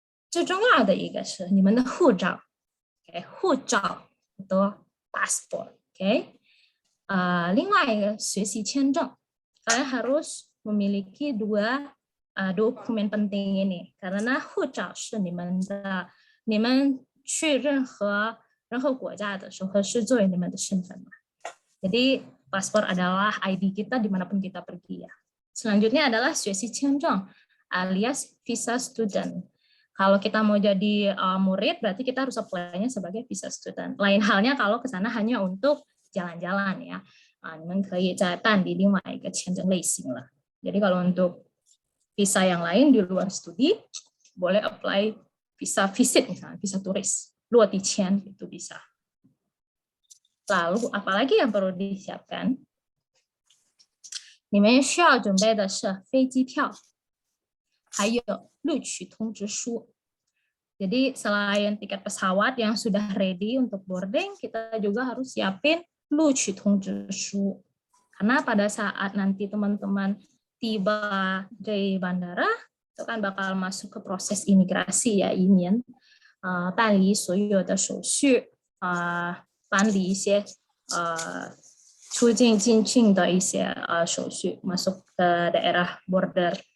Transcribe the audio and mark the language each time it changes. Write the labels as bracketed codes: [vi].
[zh] 最重要的一个是你们的护照，护照 [id] atau paspor, [zh] 另外一个学习签证， [id] kalian harus memiliki dua dokumen penting ini karena [zh] 护照是你们去任何国家的时候是作为你们的身份嘛. [id] Jadi paspor adalah ID kita dimanapun kita pergi ya. Selanjutnya adalah 学习签证 alias visa student. Kalau kita mau jadi murid, berarti kita harus apply-nya sebagai visa student. Lain halnya kalau ke sana hanya untuk jalan-jalan ya. [zh] 你们可以再办理另外一个签证类型了. [id] Jadi kalau untuk visa yang lain di luar studi, boleh apply visa visit misalnya, visa turis, 落地签 itu bisa. Lalu apalagi yang perlu disiapkan? [zh] 你们需要准备的是飞机票，还有录取通知书. [id] Jadi selain tiket pesawat yang sudah ready untuk boarding, kita juga harus siapin 录取通知书. Karena pada saat nanti teman-teman tiba di bandara, itu kan bakal masuk ke proses imigrasi ya, [zh] 移民，办理所有的手续，办理一些出境进境的一些手续， [id] masuk ke daerah border.